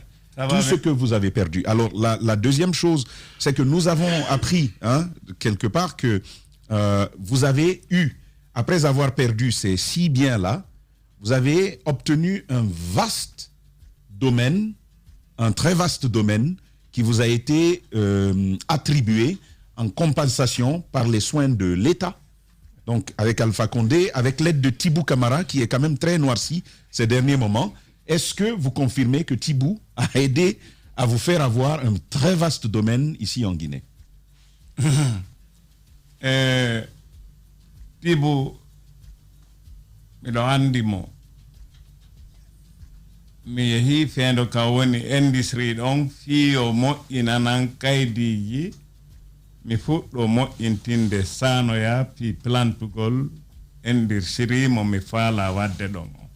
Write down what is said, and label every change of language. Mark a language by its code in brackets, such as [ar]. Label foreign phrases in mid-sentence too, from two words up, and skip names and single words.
[fr] Tout ce que vous avez perdu. Alors, la deuxième chose, c'est que nous avons appris, quelque part, que vous avez eu, après avoir perdu ces 6 biens-là, vous avez obtenu un vaste domaine, un très vaste domaine, qui vous a été attribué en compensation par les soins de l'État. Donc, avec Alpha Condé, avec l'aide de Tibou Camara, qui est quand même très noirci ces derniers moments. Est-ce que vous confirmez que Tibou a aidé à vous faire avoir un très vaste domaine ici en Guinée? [ff] Tibou, miɗo andi mo mi yehi feendo ka woni industrie ɗon fiyo moƴƴinanan kaydiji mi fuɗɗo moƴƴintinde sanoya fi plantugol industrie mo mi faala wadde ɗon